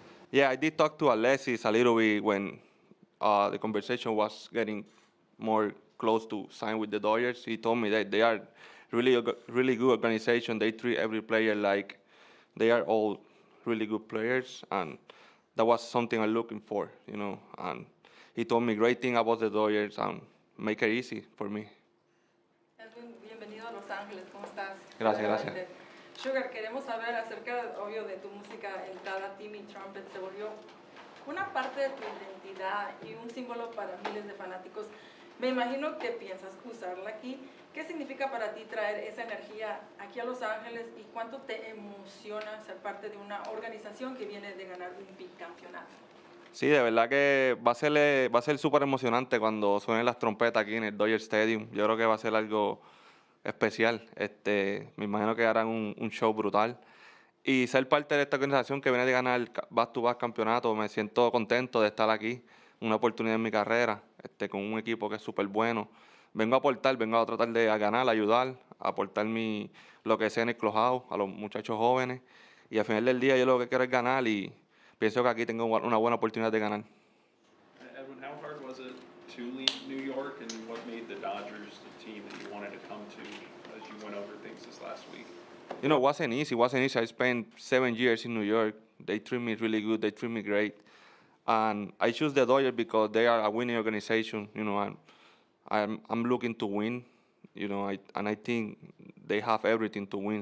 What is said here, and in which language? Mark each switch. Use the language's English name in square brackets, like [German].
[English] Yeah, I did talk to Alexis a little bit when the conversation was getting more close to sign with the Dodgers. He told me that they are really good organization. They treat every player like they are all really good players, and that was something I'm looking for, you know. And he told me great thing about the Dodgers and make it easy for me. [Spanish] Edwin, bienvenido a Los Ángeles, ¿cómo estás? Gracias. Sugar, queremos saber acerca, obvio, de tu música. Entrada Timmy Trumpet se volvió una parte de tu identidad y un símbolo para miles de fanáticos. Me imagino que piensas usarla aquí. ¿Qué significa para ti traer esa energía aquí a Los Ángeles y cuánto te emociona ser parte de una organización que viene de ganar un bicampeonato? Sí, de verdad que va a ser súper emocionante cuando suenen las trompetas aquí en el Dodger Stadium. Yo creo que va a ser algo especial. Me imagino que harán un show brutal. Y ser parte de esta organización que viene de ganar el back-to-back campeonato, me siento contento de estar aquí, una oportunidad en mi carrera, con un equipo que es súper bueno. Vengo a aportar, vengo a tratar de ganar, ayudar, a aportar lo que sé en el Clubhouse a los muchachos jóvenes. Y al final del día yo lo que quiero es ganar y pienso que aquí tengo una buena oportunidad de ganar. [English] Edwin, how hard was it to leave New York, and what made the Dodgers the team that you wanted to come to as you went over things this last week? You know, it wasn't easy. I spent 7 years in New York. They treat me really good. They treat me great. And I choose the Dodgers because they are a winning organization, you know, and I'm looking to win, you know, I think they have everything to win.